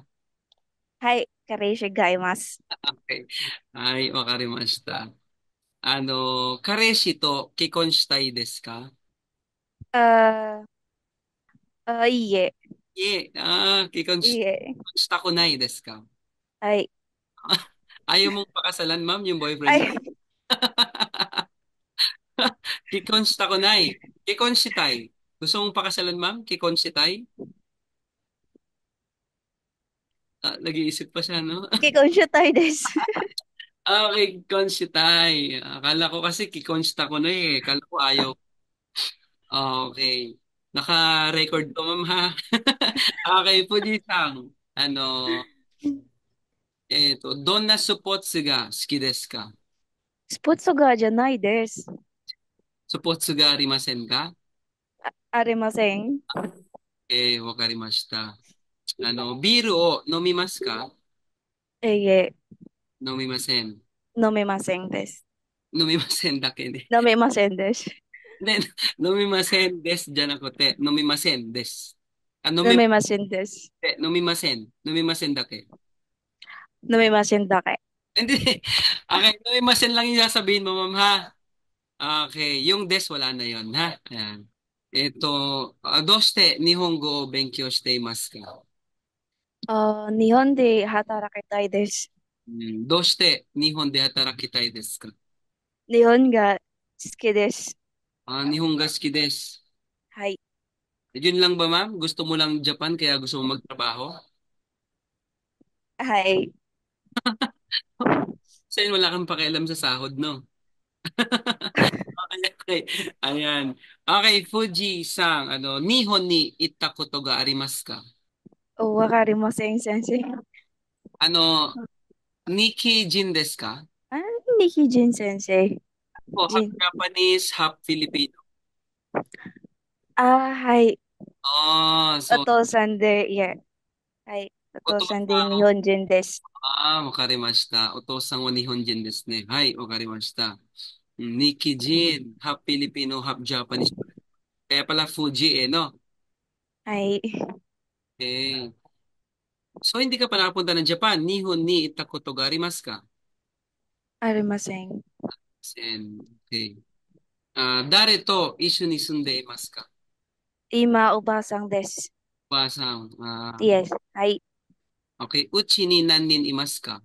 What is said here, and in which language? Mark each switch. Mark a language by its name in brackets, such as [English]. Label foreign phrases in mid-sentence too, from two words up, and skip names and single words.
[Japanese] はい、彼氏がいます。はい。はい、わかりました。彼氏と結婚したいですか？あいいえ、いえ、いいえ。結婚したくないですか？はい、 [Filipino] Ayaw mong pakasalan, ma'am, yung boyfriend mo? [Japanese] はい、結婚したくない。結婚したい。 [Filipino] gusto mong pakasalan, ma'am? [Japanese] 結婚したい? [Filipino] Nag-iisip pa siya, no? [Japanese] 結婚したいです。 Kikonしたい. [Filipino] Akala ko kasi [Japanese] kikon した [Filipino] ko na eh. Akala ko ayaw. Okay. Naka-record to, ma'am, ha? [Japanese] Okay, Fuji-san. どんなスポーツが好きですか？スポーツがじゃないです。スポーツがありませんか？ありません。わかりました。ビールを飲みますか？いいえ、飲みません。飲めませんです。飲みませんだけで。飲めませんです。で、飲みませんですじゃなくて、飲みませんです。飲めませんです。飲みません。飲みませんだけ。飲めませんだけ。 [Filipino] Hindi. Okay,飲みません lang yung sasabihin mo, ma'am, ha? Okay, yung des wala na yon, ha? Ayan. [Japanese] どうして日本語を勉強していますか？日本で働きたいです。どうして日本で働きたいですか？日本が好きです。日本が好きです。はい。 [Filipino] Yun lang ba, ma'am? Gusto mo lang Japan kaya gusto mo magtrabaho? [Japanese] はい。 [Filipino] Sa'yo wala kang pakialam sa sahod, no? Okay, okay. Ayan. [Japanese] Okay, Fuji-san, 日本に行ったことがありますか? わかりません、先生。あの、日系人ですか? あ、ニヒジン先生。 [English] O, half ジン。 Japanese, half Filipino. [Japanese] はい。おそう。父さんで、いえ。はい。おお父父さんでさん、日本人です。わかりました。お父さんは日本人ですね。はい、わかりました。Nikki Jin, [English] half Filipino, half Japanese. [Filipino] Kaya pala Fuji eh, no? [Japanese] はい。 Eh. [Filipino] So, hindi ka pa nakapunta ng Japan. [Japanese] 日本に行ったことがありますか? ありません。 Okay. 誰と一緒に住んでいますか？今、おばあさんです。おばあさん。イエス。はい。 okay. うちに何人いますか？